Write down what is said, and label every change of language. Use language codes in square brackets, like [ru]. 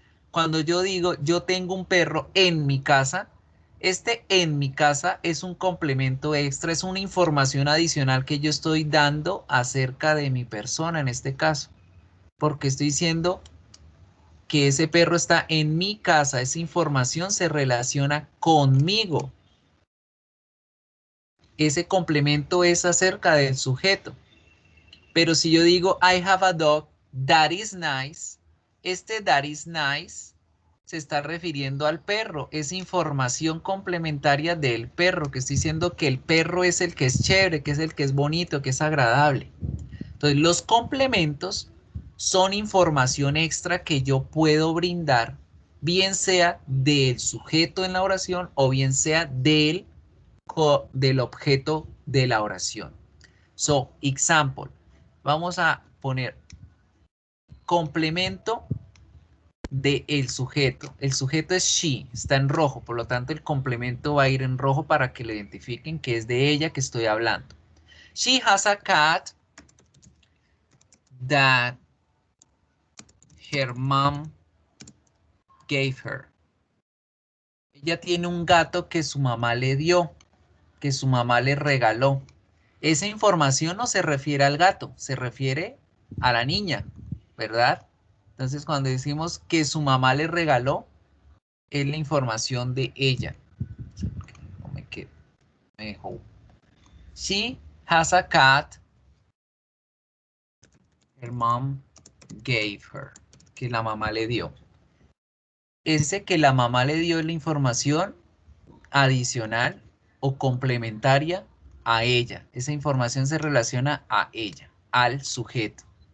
[es] Cuando yo digo, yo tengo un perro en mi casa, este en mi casa es un complemento extra, es una información adicional que yo estoy dando acerca de mi persona en este caso. Porque estoy diciendo que ese perro está en mi casa, esa información se relaciona conmigo. Ese complemento es acerca del sujeto. Pero si yo digo, [en] I have a dog that is nice, [es] este [en] that is nice [es] se está refiriendo al perro. Es información complementaria del perro, que estoy diciendo que el perro es el que es chévere, que es el que es bonito, que es agradable. Entonces, los complementos son información extra que yo puedo brindar, bien sea del sujeto en la oración o bien sea del objeto de la oración. [en] So, example. [es] Vamos a poner complemento del sujeto. El sujeto es she, está en rojo, por lo tanto el complemento va a ir en rojo para que lo identifiquen que es de ella que estoy hablando. [en] She has a cat that her mom gave her. [es] Ella tiene un gato que su mamá le dio, que su mamá le regaló. Esa información no se refiere al gato, se refiere a la niña, ¿verdad? Entonces, cuando decimos que su mamá le regaló, es la información de ella. No me quedo. Me dejó. [en] She has a cat her mom gave her. [es] Que la mamá le dio. Ese que la mamá le dio es la información adicional o complementaria a ella. Esa información se relaciona a ella, al sujeto.